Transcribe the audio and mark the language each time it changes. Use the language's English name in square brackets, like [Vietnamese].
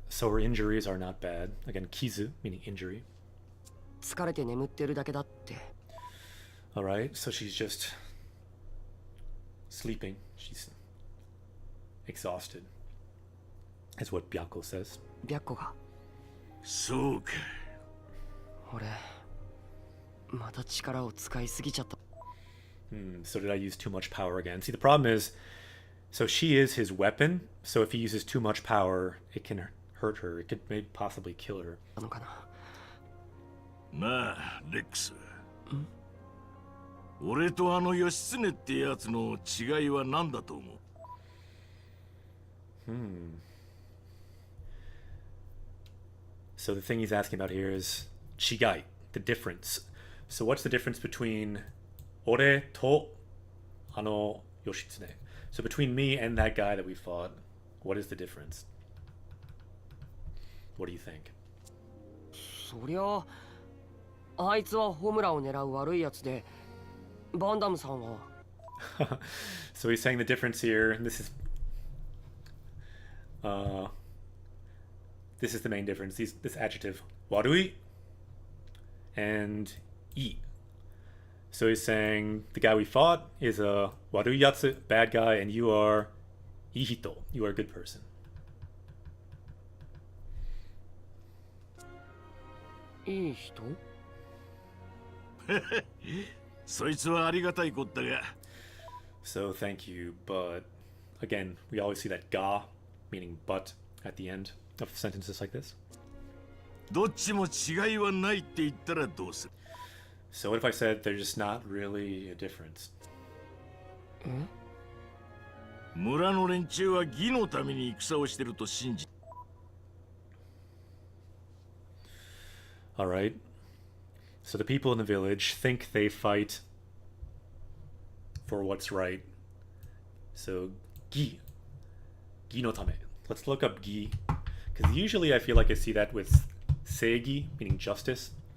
[English] So her injuries are not bad. Again, kizu meaning injury. [Japanese] 疲れて眠ってるだけだって。 [English] Alright, so she's just sleeping. She's exhausted. That's what Byako says. [Japanese] 白子が。そうか。俺、また力を使いすぎちゃった。 [English] So did I use too much power again? See, the problem is, so she is his weapon, so if he uses too much power, it can hurt her. It could maybe possibly kill her. [Japanese] なのかな。なあ、レックス。俺とあの義経ってやつの違いは何だと思う？ [English] So the thing he's asking about here is chigai, the difference. So what's the difference between [Japanese] ore to ano Yoshitsune? [English] So between me and that guy that we fought, what is the difference? What do you think? [Japanese] そりゃあいつはホムラを狙う悪いやつでバンダムさんは [English] So he's saying the difference here, and this is the main difference. This adjective warui and i. So he's saying the guy we fought is a warui yatsu, bad guy, and you are ihito, you are a good person. [Japanese] いい人そいつはありがたいことだが。 [English] So thank you, but again, we always see that ga, meaning but, at the end of sentences like this. [Japanese] どっちも違いはないって言ったらどうする？ [English] So what if I said there's just not really a difference? [Japanese] 村の連中は義のために戦をしてると信じ。 [English] Alright. So the people in the village think they fight for what's right. So, gi. Gi no tame. Let's look up gi. Because usually I feel like I see that with seigi, meaning justice.